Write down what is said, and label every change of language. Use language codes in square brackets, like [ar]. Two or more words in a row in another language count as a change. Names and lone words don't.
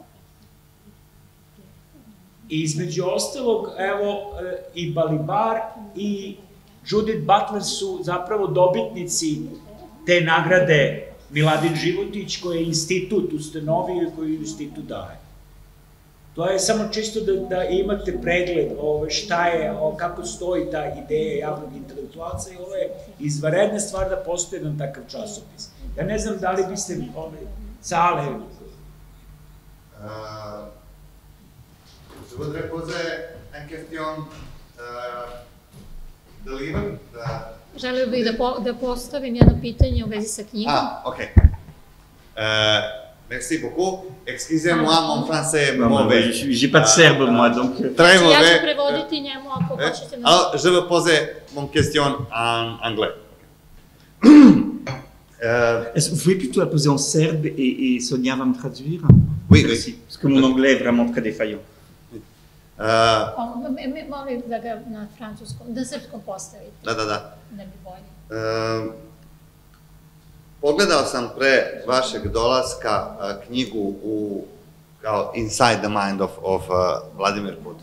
[sr] I između ostalog, evo, i Balibar i Judith Butler su zapravo dobitnici te nagrade Miladin Životić, koje je institut ustanovio i koji institut daje. To je samo čisto da imate pregled šta je, kako stoji ta ideja javnog intelektualca i ovo je izvanredna stvar da postoji jedan takav časopis. Ja ne znam da li biste Sale... [fr] Je voudrais poser une question de livre. [sr] Želio bih da postavim jedno pitanje u vezi sa knjigom. [fr] Ok. Merci beaucoup. Excusez-moi, mon français est mauvais. J'ai pas de serbe, moi, donc... Très mauvais. [sr] Ja ću prevoditi njemu ako hoćete. [fr] Alors, je vais poser mon question en anglais. Est-ce que vous pouvez plutôt la poser en serbe et Sonia va me traduire? Oui, merci. Oui. Parce que mon anglais est vraiment très défaillant. [sr] Molim da ga na francuskom, da srpskom postavite. Da. Da bi bolje. Pogledao sam pre vašeg dolaska knjigu kao Inside the Mind of Vladimir Putin.